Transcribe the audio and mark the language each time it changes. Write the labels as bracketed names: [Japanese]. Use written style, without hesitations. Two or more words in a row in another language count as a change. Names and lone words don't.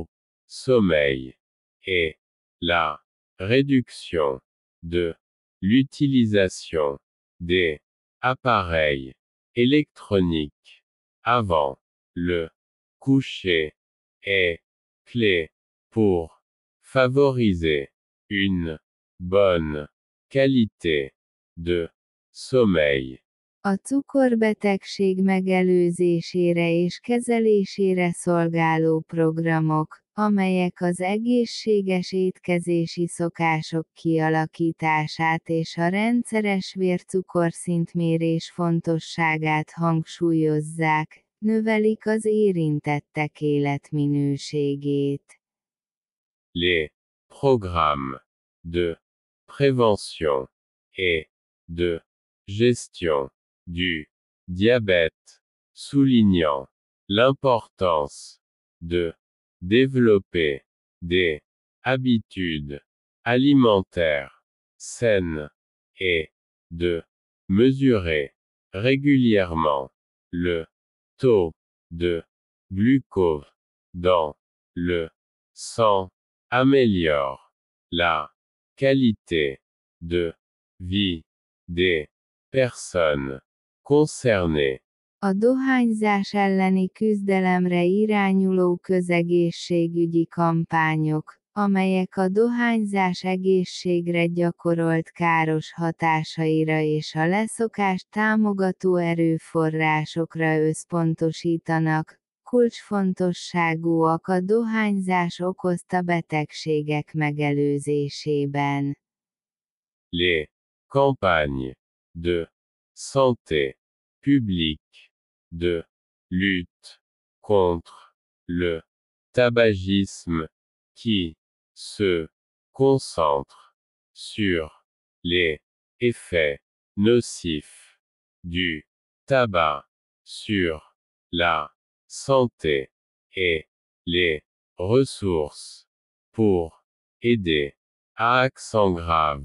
[French] sommeil et la réduction de l'utilisation des appareils électroniques avant le coucher est clé pour favoriser une bonne qualité de sommeil. [Hungarian] A cukorbetegség megelőzésére és kezelésére szolgáló programok, amelyek az egészséges étkezési szokások kialakítását és a rendszeres vércukorszintmérés fontosságát hangsúlyozzák, növelik az érintettek életminőségét. [French] Les programmes de prévention et de gestion du diabète, soulignant l'importance de développer des habitudes alimentaires saines et de mesurer régulièrement le taux de glucose dans le sang améliore la qualité de vie des personnes concernées. [Hungarian] A dohányzás elleni küzdelemre irányuló közegészségügyi kampányok, amelyek a dohányzás egészségre gyakorolt káros hatásaira és a leszokást támogató erőforrásokra összpontosítanak, kulcsfontosságúak a dohányzás okozta betegségek megelőzésében. [French] Les campagnes de santé publique, de lutte contre le tabagisme, qui se concentrent sur les effets nocifs du tabac sur la santé et les ressources pour aider à accent grave.